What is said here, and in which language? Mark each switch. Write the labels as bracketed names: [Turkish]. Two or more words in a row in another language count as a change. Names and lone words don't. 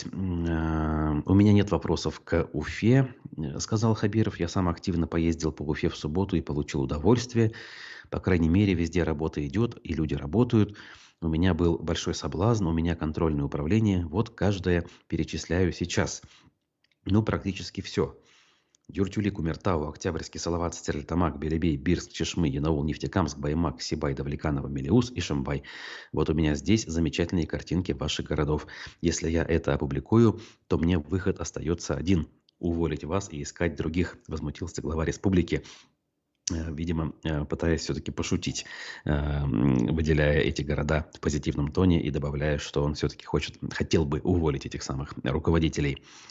[Russian] У меня нет вопросов к Уфе, сказал Хабиров. Я сам активно поездил по Уфе в субботу и получил удовольствие. По крайней мере, везде работа идет, и люди работают. У меня был большой соблазн, у меня контрольное управление. Вот каждое перечисляю сейчас. Практически все. Дюртюли, Кумертау, Октябрьский, Салават, Стерлитамак, Белебей, Бирск, Чешмы, Янаул, Нефтекамск, Баймак, Сибай, Давлеканово, Мелеуз и Шамбай. Вот у меня здесь замечательные картинки ваших городов. Если я это опубликую, то мне выход остается один – уволить вас и искать других, возмутился глава республики, видимо, пытаясь все-таки пошутить, выделяя эти города в позитивном тоне и добавляя, что он все-таки хотел бы уволить этих самых руководителей.